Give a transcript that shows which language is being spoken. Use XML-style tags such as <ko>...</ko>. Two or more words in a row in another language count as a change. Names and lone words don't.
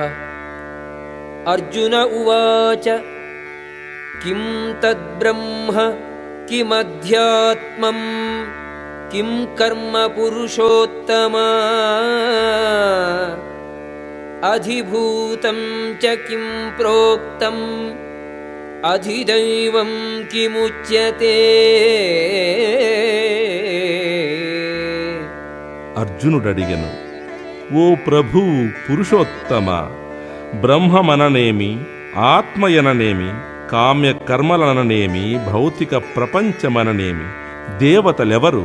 <sa>अर्जुन उवाच किं तद्ब्रह्म किमध्यात्मं किं कर्म पुरुषोत्तमा अधिभूतं च किं प्रोक्तम् अधिदैवं किमुच्यते।</sa> <te>అర్జునుడడిగెను, ఓ ప్రభు పురుషోత్తమ, బ్రహ్మమననేమి, ఆత్మయననేమి, కామ్య కర్మలననేమి, భౌతిక ప్రపంచమననేమి, దేవతలెవరు?</te>